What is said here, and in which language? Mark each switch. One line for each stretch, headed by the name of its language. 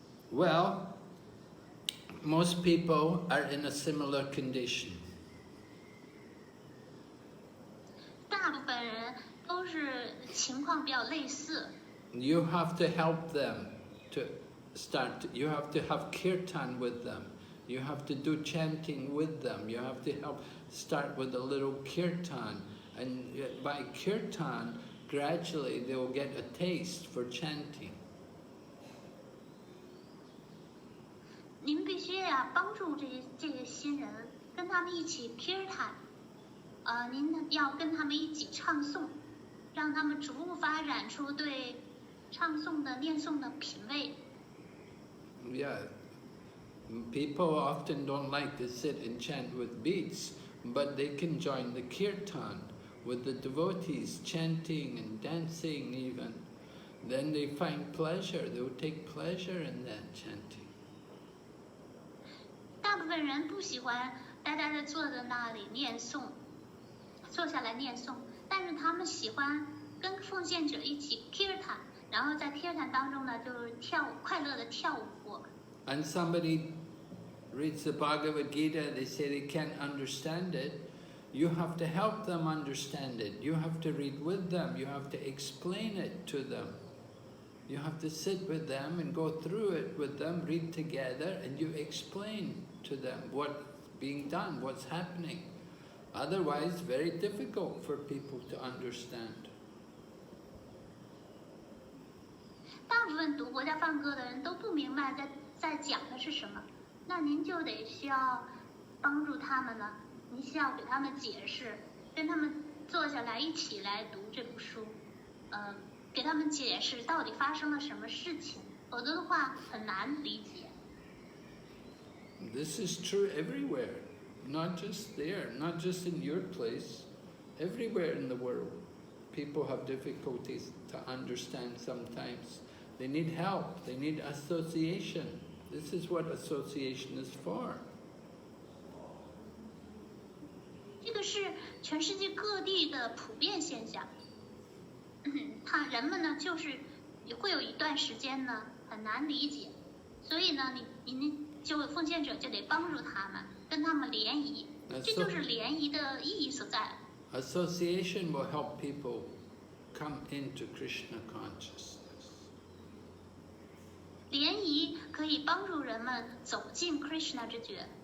English: Well, most people are in a similar condition.
Chinese: 大部分人都是情况比较类似。
English: You have to help them to start. You have to have kirtan with them. You have to do chanting with them. You have to help start with a little kirtan. And by kirtan, gradually they will get a taste for chanting.
Chinese: 您必须帮助这些新人，跟他们一起 kirtan，您要跟他们一起唱诵，让他们逐步发展出对唱诵的念诵的品味。
English: Yeah, people often don't like to sit and chant with beads, but they can join the kirtan with the devotees chanting and dancing even. Then they find pleasure, they will take pleasure in that chanting.
Chinese: 大部分人不喜欢呆呆的坐在那里念诵，坐下来念诵，但是他们喜欢跟奉献者一起 kirtan， 然后在 kirtan 当中呢，就是快乐的跳舞。
English: And somebody reads the Bhagavad Gita, they say they can't understand it. You have to help them understand it. You have to read with them. You have to explain it to them. You have to sit with them and go through it with them, read together, and you explain to them what being done, what's happening. Otherwise, very difficult for people to understand.
Chinese: 大部分读国家梵歌的人都不明白在讲的是什么，那您就得需要帮助他们呢，您需要给他们解释，跟他们坐下来一起来读这部书，给他们解释到底发生了什么事情，否则的话很难理解。
English: This is true everywhere, not just there, not just in your place, everywhere in the world. People have difficulties to understand sometimes. They need help, they need association. This is what association is for.
Chinese: 这个是全世界各地的普遍现象。人们呢，就是会有一段时间呢很难理解，所以呢，您就奉献者就得帮助他们，跟他们联谊，这就是联谊的意义所在。
English: Association will help people come into Krishna consciousness.
Chinese: 联谊可以帮助人们走进 Krishna 之觉。